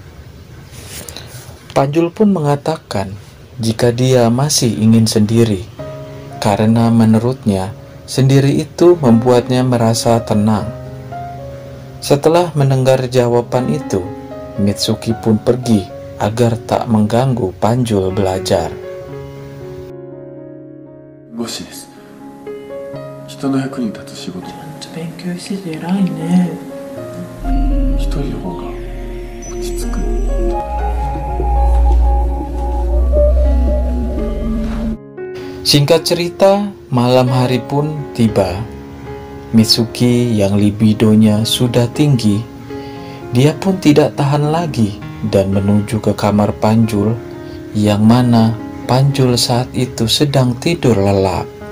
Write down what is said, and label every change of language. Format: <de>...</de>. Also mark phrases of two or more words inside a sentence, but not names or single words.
<id>Panjul pun mengatakan jika dia masih ingin sendiri, karena menurutnya sendiri itu membuatnya merasa tenang. Setelah mendengar jawaban itu, Mitsuki pun pergi agar tak mengganggu Panjul belajar.</id> <ja>護士です。人の役に立つ仕事。勉強してて偉いね。一人の方が落ち着く。</ja> <id>Singkat cerita, malam hari pun tiba. Mitsuki yang libidonya sudah tinggi, dia pun tidak tahan lagi dan menuju ke kamar Panjul, yang mana Panjul saat itu sedang tidur lelap.</id>